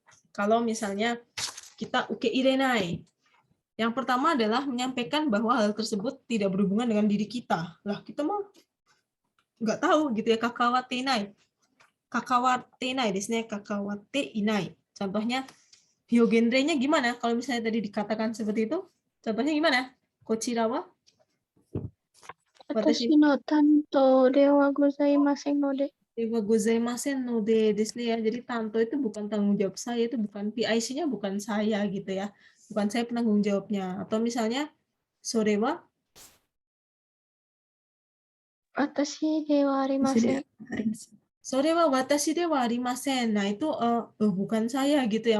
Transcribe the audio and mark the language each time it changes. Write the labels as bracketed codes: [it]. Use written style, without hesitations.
[id] Kalau misalnya kita [ja] uke irenai. [id] Yang pertama adalah menyampaikan bahwa hal tersebut tidak berhubungan dengan diri kita. Lah, kita mah nggak tahu gitu ya, [ja] kakawate inai. Kakawate inai desu ne, kakawate inai. [id] Contohnya, hyogenrenya gimana? Kalau misalnya tadi dikatakan seperti itu, contohnya gimana? [ja] Kochira wa? 私の担当ではございませんので。 Dewa gozaimasen no de desu ne ya. [id] Jadi tanto itu bukan tanggung jawab saya, itu bukan PIC-nya bukan saya gitu ya. Bukan saya penanggung jawabnya. Atau misalnya [ja] sore wa 私ではありません。 sore wa watashi de wa arimasen. [id] Nah, itu bukan saya gitu ya.